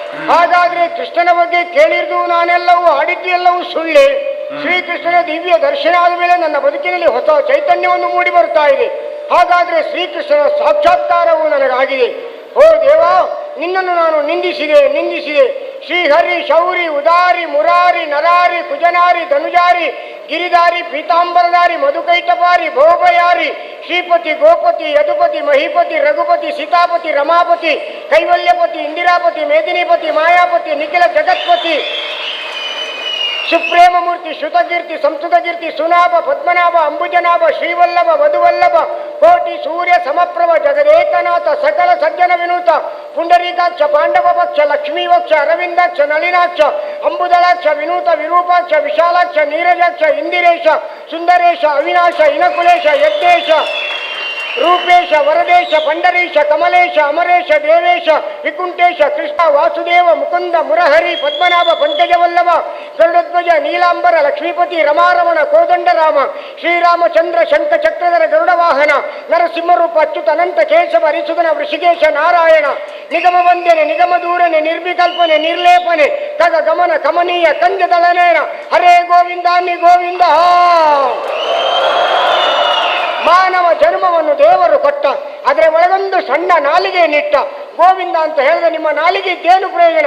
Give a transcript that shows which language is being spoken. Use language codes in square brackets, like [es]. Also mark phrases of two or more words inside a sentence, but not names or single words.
[kn] ಹಾಗಾದ್ರೆ ಕೃಷ್ಣನ ಬಗ್ಗೆ ಕೇಳಿದ್ದು ನಾನೆಲ್ಲವೂ ಆಡಿದ್ದು ಎಲ್ಲವೂ ಸುಳ್ಳೆ. ಶ್ರೀಕೃಷ್ಣನ ದಿವ್ಯ ದರ್ಶನ ಆದ ಮೇಲೆ ನನ್ನ ಬದುಕಿನಲ್ಲಿ ಹೊಸ ಚೈತನ್ಯವನ್ನು ಮೂಡಿ ಬರ್ತಾ ಇದೆ. ಹಾಗಾದ್ರೆ ಶ್ರೀಕೃಷ್ಣನ ಸಾಕ್ಷಾತ್ಕಾರವು ನನಗಾಗಿದೆ. ಓ ದೇವ, ನಿನ್ನನ್ನು ನಾನು ನಿಂದಿಸಿದೆ. ಶ್ರೀಹರಿ, ಶೌರಿ, ಉದಾರಿ, ಮುರಾರಿ, ನರಾರಿ, ಕುಜನಾರಿ, ಧನುಜಾರಿ, ಗಿರಿಧಾರಿ, ಪೀತಾಂಬರಧಾರಿ, ಮಧುಕೈಟಪಾರಿ, ಭೋಭಯಾರಿ, ಶ್ರೀಪತಿ, ಗೋಪತಿ, ಯದುಪತಿ, ಮಹಿಪತಿ, ರಘುಪತಿ, ಸೀತಾಪತಿ, ರಮಾಪತಿ, ಕೈವಲ್ಯಪತಿ, ಇಂದಿರಾಪತಿ, ಮೇದಿನಿಪತಿ, ಮಾಯಾಪತಿ, ನಿಖಿಲ ಜಗತ್ಪತಿ, ಸುಪ್ರೇಮ ಮೂರ್ತಿ, ಶ್ರುತಕೀರ್ತಿ, ಸಂಸ್ಕೃತಕೀರ್ತಿ, ಸುನಾಭ, ಪದ್ಮನಾಭ, ಅಂಬುಜನಾಭ, ಶ್ರೀವಲ್ಲಭ, ವಧುವಲ್ಲಭ, ಕೋಟಿ ಸೂರ್ಯ ಸಮಪ್ರಭ, ಜಗದೇಕನಾಥ, ಸಕಲ ಸಜ್ಜನ ವಿನೂತ, ಪುಂಡರೀಕಾಕ್ಷ, ಪಾಂಡವ ಪಕ್ಷ, ಲಕ್ಷ್ಮೀವಕ್ಷ, ಅರವಿಂದಾಕ್ಷ, ನಳಿನಾಕ್ಷ, ಅಂಬುದಳಾಕ್ಷ, ವಿನೂತ, ವಿರೂಪಾಕ್ಷ, ವಿಶಾಲಾಕ್ಷ, ನೀರಜಾಕ್ಷ, ಇಂದಿರೇಶ, ಸುಂದರೇಶ, ಅವಿನಾಶ, ಇನಕುಲೇಶ, ಯಜ್ಞೇಶ, ರೂಪೇಶ, ವರದೇಶ, ಪಂಡರೀಶ, ಕಮಲೇಶ, ಅಮರೇಶ, ದೇವೇಶ, ವಿಕುಂಠೇಶ, ಕೃಷ್ಣ, ವಾಸುದೇವ, ಮುಕುಂದ, ಮುರಹರಿ, ಪದ್ಮನಾಭ, ಪಂಕಜವಲ್ಲಭ, ಗರುಡಧ್ವಜ, ನೀಲಾಂಬರ, ಲಕ್ಷ್ಮೀಪತಿ, ರಮಾರಮಣ, ಕೋದಂಡರಾಮ, ಶ್ರೀರಾಮಚಂದ್ರ, ಶಂಖಚಕ್ರಧರ, ಗರುಡ ವಾಹನ, ನರಸಿಂಹರೂಪ, ಅಚ್ಯುತ, ಅನಂತ, ಕೇಶವ, ಹರಿಸುಧನ, ವೃಷಿಕೇಶ, ನಾರಾಯಣ, ನಿಗಮ ವಂದನೆ, ನಿಗಮ ದೂರನೆ, ನಿರ್ವಿಕಲ್ಪನೆ, ನಿರ್ಲೇಪನೆ, ಕಗ ಗಮನ, ಕಮನೀಯ, ಕಂಜದಳನೇನ, ಹರೇ ಗೋವಿಂದ ನೀ ಗೋವಿಂದ. ಮಾನವ ಜನ್ಮವನ್ನು ದೇವರು ಕೊಟ್ಟ, ಅದರ ಒಳಗೊಂದು ಸಣ್ಣ ನಾಲಿಗೆ ನಿಟ್ಟ. ಗೋವಿಂದ ಅಂತ ಹೇಳಿದ್ರೆ ನಿಮ್ಮ ನಾಲಿಗೆ ಇದ್ದೇನು ಪ್ರಯೋಜನ?